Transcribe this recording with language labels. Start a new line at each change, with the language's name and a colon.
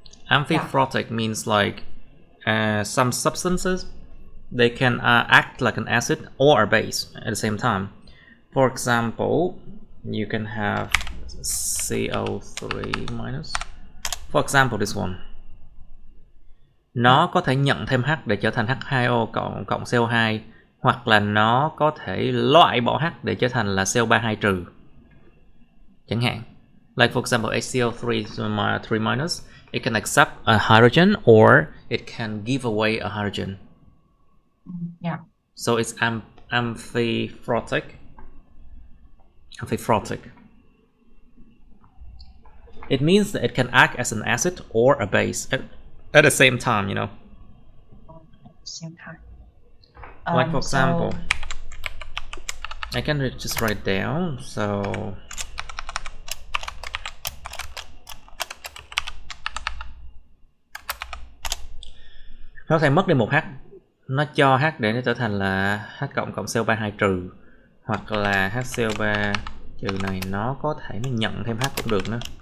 English: Amphiprotic means like some substances they can act like an acid or a base at the same time. For example, you can have CO3 minus. For example, this one.
Vietnamese: Nó có thể nhận thêm H để trở thành H2O cộng CO2, hoặc là nó có thể loại bỏ H để trở thành là CO32 trừ. Chẳng hạn.
English: Like for example, HCO3 minus, it can accept a hydrogen or it can give away a hydrogen. Yeah. So it's amphiphotic. Amphiphotic. It means that it can act as an acid or a base at the same time, you know. Same time. Like for example, I can just write down.
Vietnamese: So nó có thể mất đi một H, nó cho H để nó trở thành là H cộng cộng CO3 2 trừ, hoặc là HCO3 trừ này nó có thể nó nhận thêm H cũng được nữa.